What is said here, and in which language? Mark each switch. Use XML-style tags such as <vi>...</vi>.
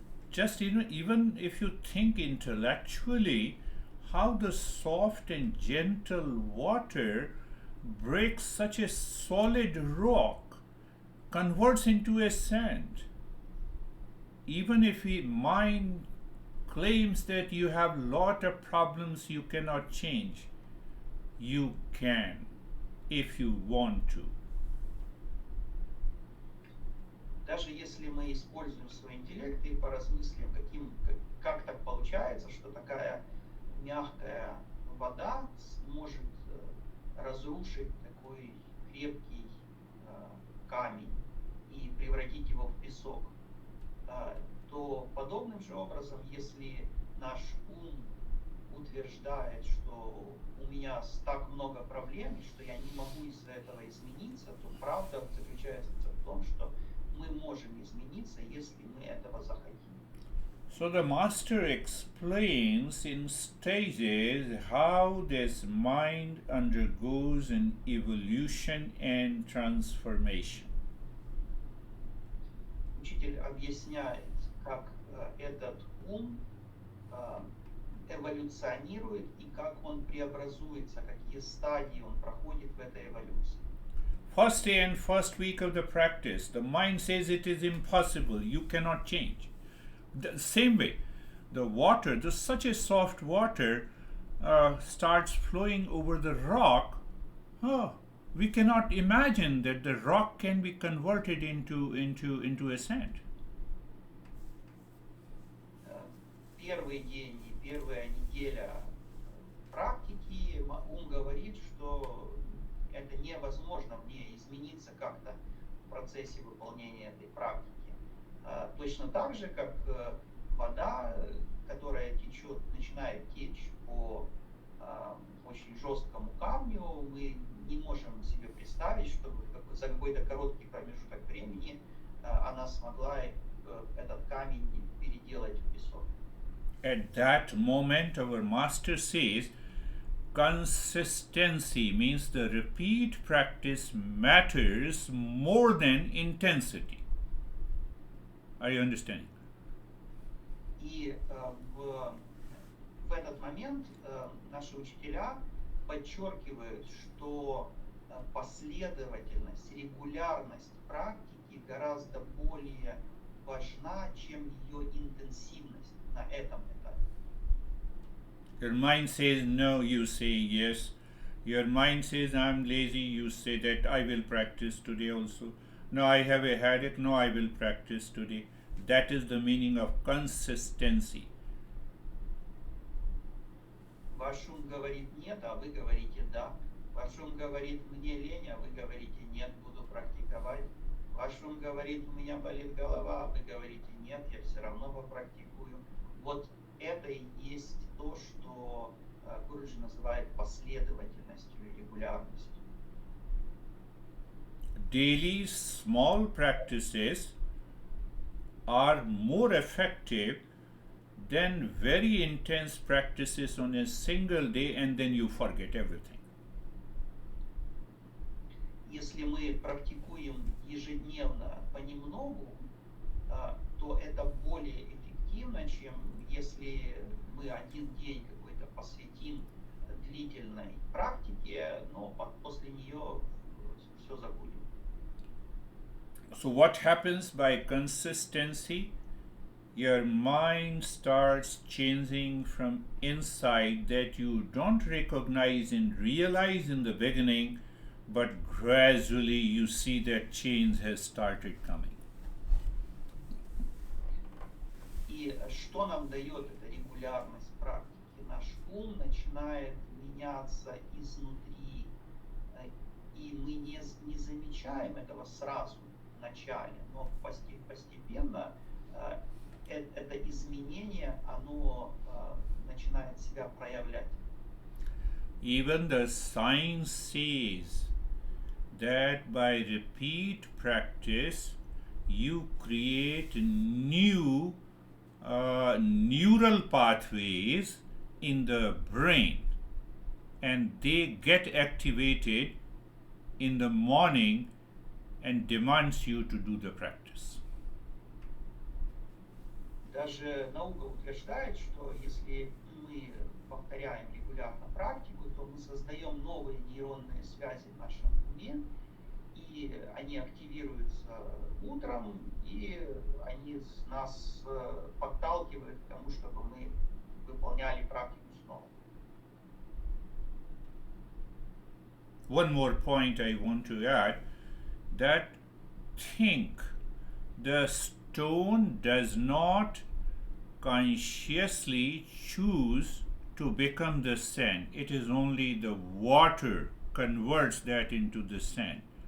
<en>Just even if you think intellectually, how the soft and gentle water breaks such a solid rock, converts into a sand. Even if mind claims that you have lot of problems you cannot change, you can if you want to.</en> <ru>Даже если мы используем свой интеллект и поразмыслим, как так получается, что такая мягкая вода может разрушить такой крепкий камень и превратить его в песок, то подобным же образом, если наш ум утверждает, что у меня так много проблем, что я не могу из-за этого измениться, то правда заключается в том, что мы можем измениться, если мы этого захотим.</ru> <en>So the master explains in stages how this mind undergoes an evolution and transformation.</en> <ru>Учитель объясняет, как этот ум эволюционирует и как он преобразуется, какие стадии он проходит в этой эволюции.</ru> <en>First day and first week of the practice, the mind says it is impossible, you cannot change. The same way, the water, such a soft water, starts flowing over the rock. We cannot imagine that the rock can be converted into a sand.</en> <ru>Первый день и первая неделя практики ум говорит, что это невозможно мне измениться как-то в процессе выполнения этой практики. Точно так же, как вода, которая течет, начинает течь по очень жесткому камню, мы не можем себе представить, чтобы за какой-то короткий промежуток времени она смогла этот камень переделать в песок.</ru> <en>At that moment, our master says, consistency means the repeat practice matters more than intensity. Are you understanding?</en> <ru>И в этот момент наши учителя подчеркивают, что последовательность, регулярность практики гораздо более важна, чем ее интенсивность на этом этапе.</ru> <en>Your mind says no, you say yes. Your mind says I'm lazy, you say that I will practice today also. No, I have a headache, no, I will practice today. That is the meaning of consistency.</en> <ru>Ваш ум говорит нет, а вы говорите да. Ваш ум говорит мне лень, а вы говорите нет, буду практиковать. Ваш ум говорит у меня болит голова, а вы говорите нет, я все равно попрактикую. Вот это и есть то, что Гуруджи называет последовательностью и регулярностью.</ru> <en>Daily small practices are more effective than very intense practices on a single day and then you forget everything.</en> <ru>Если мы практикуем ежедневно понемногу, то это более эффективно, чем если мы один день какой-то посвятим длительной практике, но после нее все забудем.</ru> <en>So what happens by consistency? Your mind starts changing from inside that you don't recognize and realize in the beginning, but gradually you see that change has started coming.</en> <ru>И что нам дает эта регулярность практики? Наш ум начинает меняться изнутри, и мы не замечаем этого сразу в начале, но постепенно это изменение, оно начинает себя проявлять.</ru> <en>Even the science says that by repeat practice you create new neural pathways in the brain and they get activated in the morning and demands you to do the practice.</en> <ru>Даже наука утверждает, что если мы повторяем регулярно практику, то мы создаем новые нейронные связи в нашем уме, и они активируются утром, и они нас подталкивают к тому, чтобы мы выполняли практику снова.</ru> <en>One more point I want to add, that think the stone does not consciously choose to become the sand. It is only the water converts that into the sand.</en>